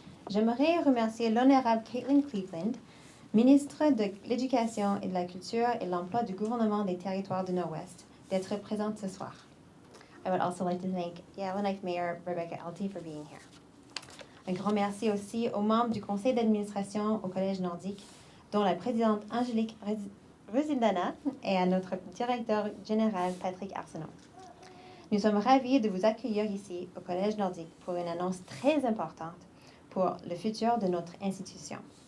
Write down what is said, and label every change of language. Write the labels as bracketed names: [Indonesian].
[French] J'aimerais remercier l'honorable Caitlin Cleveland, ministre de l'Éducation et de la Culture et de l'Emploi du gouvernement des Territoires du Nord-Ouest, d'être présente ce soir. [English] I would also like to thank Yellowknife Mayor Rebecca Elty for being here. [French] Un grand merci aussi aux membres du conseil d'administration au Collège nordique, dont la présidente Angélique Rosindana et à notre directeur général Patrick Arsenault. Nous sommes ravis de vous accueillir ici au Collège nordique pour une annonce très importante pour le futur de notre institution.